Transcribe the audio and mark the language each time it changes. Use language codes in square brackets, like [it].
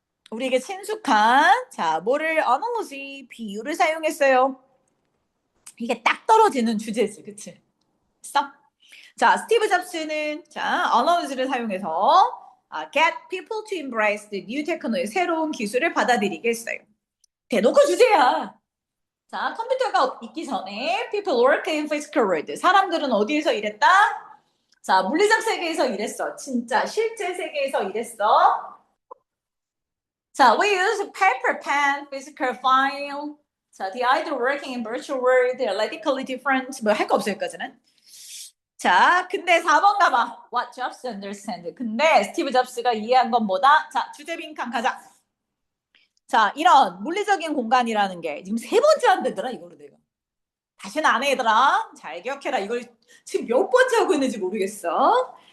[ko] 우리에게 친숙한, 자, 뭐를 analogy, 비유를 사용했어요. 이게 딱 떨어지는 주제지, 그치? 됐어? 자, 스티브 잡스는, 자, analogy를 사용해서 [en] get people to embrace the new technology, [ko] 새로운 기술을 받아들이게 했어요. 대놓고 주제야. [en] 자, [ko] 컴퓨터가 있기 전에 [en] people work in physical world. [ko] 사람들은 어디에서 일했다? 자, 물리적 세계에서 일했어. 진짜 실제 세계에서 일했어. [en] 자, we use paper, pen, physical file. 자, the idea of working in virtual world, radically different. [ko] 뭐 할 거 없어 여기까지는. 자, 근데 4번 가봐. [en] What Jobs understand. [ko] 근데 스티브 잡스가 이해한 건 뭐다? 자, 주제 빈칸 가자. 자, 이런 물리적인 공간이라는 게 지금 세 번째 안 되더라, 이거로 내가. 다시는 안 해, 얘들아. 잘 기억해라. 이걸 지금 몇 번째 하고 있는지 모르겠어.